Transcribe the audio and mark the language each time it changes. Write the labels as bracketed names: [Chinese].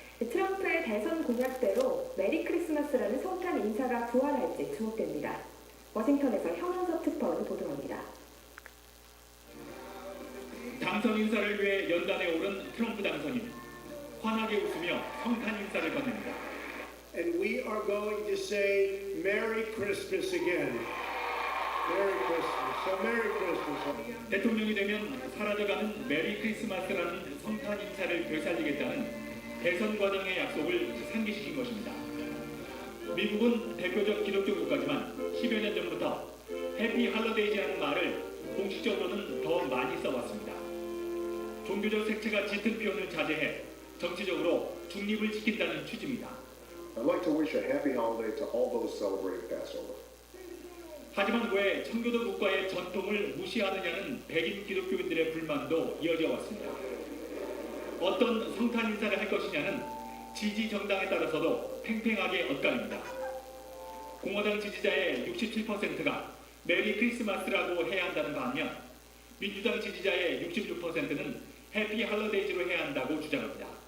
[Korean] 트럼프의 대선 공약대로 메리 크리스마스라는 성탄 인사가 부활할지 주목됩니다. 워싱턴에서 현원섭 특파원이 보도합니다. 당선 인사를 위해 연단에 오른 트럼프 당선인 환하게 웃으며 성탄 인사를 건넵니다. [English] And we are going to say Merry Christmas again. Merry Christmas. So Merry Christmas. [Korean] 대통령이 되면 사라져가는 메리 크리스마스라는 성탄 인사를 되살리겠다는 대선 과정의 약속을 상기시킨 것입니다. 미국은 대표적 기독교 국가지만 10여 년 전부터 해피 할러데이즈라는 말을 공식적으로는 더 많이 써왔습니다. 종교적 색채가 짙은 표현을 자제해 정치적으로 중립을 지킨다는 취지입니다. [English] I'd like to wish a happy holiday to all those celebrating Passover. [Korean] 하지만 왜 청교도 국가의 전통을 무시하느냐는 백인 기독교인들의 불만도 이어져 왔습니다. 어떤 성탄 인사를 할 것이냐는 지지 정당에 따라서도 팽팽하게 엇갈립니다. 공화당 지지자의 67%가 메리 크리스마스라고 해야 한다는 반면 민주당 지지자의 66%는 해피 할러데이즈로 해야 한다고 주장합니다.